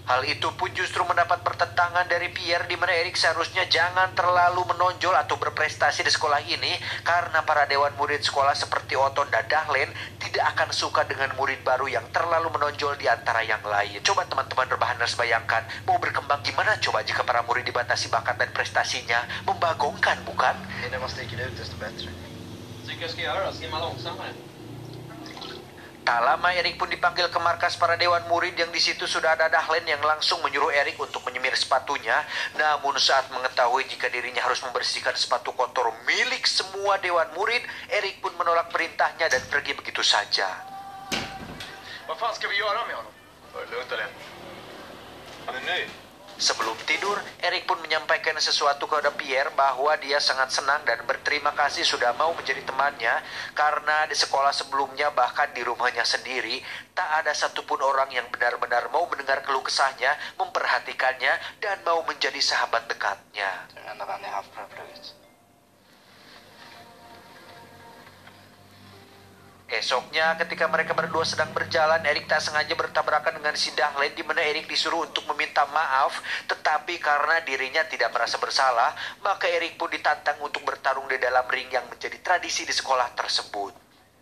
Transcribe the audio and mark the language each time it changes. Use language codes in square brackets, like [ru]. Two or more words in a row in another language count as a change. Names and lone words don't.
[id] Hal itu pun justru mendapat pertentangan dari Pierre, di mana Erik seharusnya jangan terlalu menonjol atau berprestasi di sekolah ini, karena para dewan murid sekolah seperti Otto dan Dahlin tidak akan suka dengan murid baru yang terlalu menonjol di antara yang lain. Coba teman-teman rebahaners bayangkan, mau berkembang gimana coba jika para murid dibatasi bakat dan prestasinya? Membagongkan, bukan? [sv] Ju mer man sticker ut, desto bättre. Tycker jag ska göra då? Simma långsammare. [id] Tak lama Erik pun dipanggil ke markas para dewan murid, yang di situ sudah ada Dahlin yang langsung menyuruh Erik untuk menyemir sepatunya. Namun saat mengetahui jika dirinya harus membersihkan sepatu kotor milik semua dewan murid, Erik pun menolak perintahnya dan pergi begitu saja. [sv] Vad fan ska vi göra med honom? Var det lugnt eller? Han är ny. [id] Sebelum tidur, Eric pun menyampaikan sesuatu kepada Pierre bahwa dia sangat senang dan berterima kasih sudah mau menjadi temannya, karena di sekolah sebelumnya bahkan di rumahnya sendiri tak ada satupun orang yang benar-benar mau mendengar keluh kesahnya, memperhatikannya, dan mau menjadi sahabat dekatnya. [sv] Det är den enda vän jag haft på det här plugget. [id] Esoknya ketika mereka berdua sedang berjalan, Eric tak sengaja bertabrakan dengan si Dahlen, di mana Eric disuruh untuk meminta maaf, tetapi karena dirinya tidak merasa bersalah, maka Eric pun ditantang untuk bertarung di dalam ring yang menjadi tradisi di sekolah tersebut.